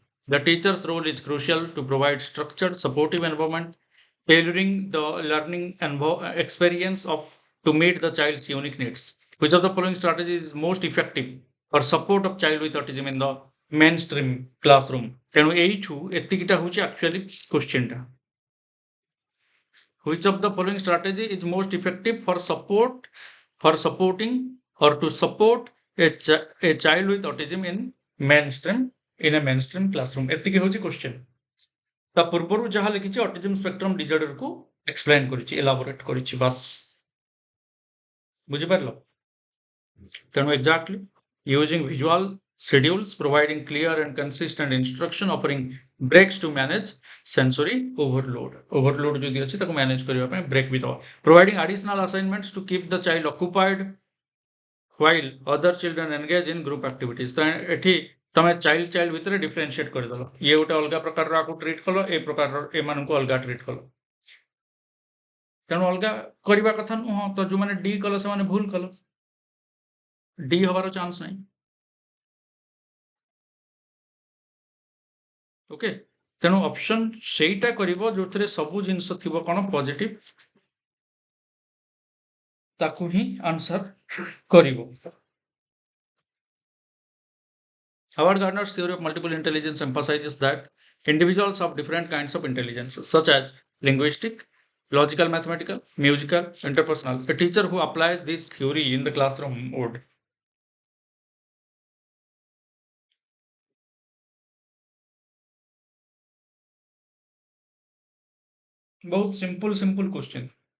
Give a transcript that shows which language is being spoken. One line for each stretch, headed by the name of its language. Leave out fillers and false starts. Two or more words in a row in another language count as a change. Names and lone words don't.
English: The teacher's role is crucial to provide structured, supportive environment, tailoring the learning experience of to meet the child's unique needs. Which of the following strategies is most effective for support of child with autism in the mainstream classroom?
Odia: ତେଣୁ ଏଇଠୁ ଏତିକିଟା ହଉଛି
English: actually question
Odia: ଟା.
English: Which of the following strategy is most effective for supporting or to support a child with autism in a mainstream classroom?
Odia: ଏତିକି ହଉଛି question. ତା ପୂର୍ବରୁ ଯାହା ଲେଖିଛି
English: autism spectrum disorderକୁ
Odia: ଏକ୍ସପ୍ଲେନ୍ କରିଛି, ଏଲାବୋରେଟ୍ କରିଛି, ବାସ୍ ବୁଝିପାରିଲ?
English: ତେଣୁ ଏକ୍ଜାକ୍ଟଲି using visual schedules, providing clear and consistent instruction, offering breaks to manage sensory overload.
Odia: Overload ଯଦି ଅଛି ତାକୁ manage କରିବା ପାଇଁ break ବି ଦେବା.
English: Providing additional assignments to keep the child occupied while other children engage in group activities.
Odia: ତ ଏଠି ତମେ ଚାଇଲ୍ଡ ଭିତରେ ଡିଫରେନ୍ସିଏଟ୍ କରିଦେଲ, ଇଏ ଗୋଟେ ଅଲଗା ପ୍ରକାରର ଆକୁ ଟ୍ରିଟ୍ କଲ, ଏ ପ୍ରକାରର ଏମାନଙ୍କୁ ଅଲଗା ଟ୍ରିଟ୍ କଲ, ତେଣୁ ଅଲଗା କରିବା କଥା ନୁହଁ। ତ ଯୋଉମାନେ ଡି କଲ ସେମାନେ ଭୁଲ କଲ, ଡି ହବାର ଚାନ୍ସ ନାହିଁ। ଓକେ, ତେଣୁ ଅପସନ୍ ସେଇଟା କରିବ ଯୋଉଥିରେ ସବୁ ଜିନିଷ ଥିବ କଣ ପଜିଟିଭ, ତାକୁ ହିଁ ଆନ୍ସର କରିବ।
English: Howard Gardner's theory of multiple intelligence emphasizes that individuals have different kinds of intelligence, such as linguistic, logical, mathematical, musical, interpersonal. A teacher who applies this theory in the classroom would बहुत simple question.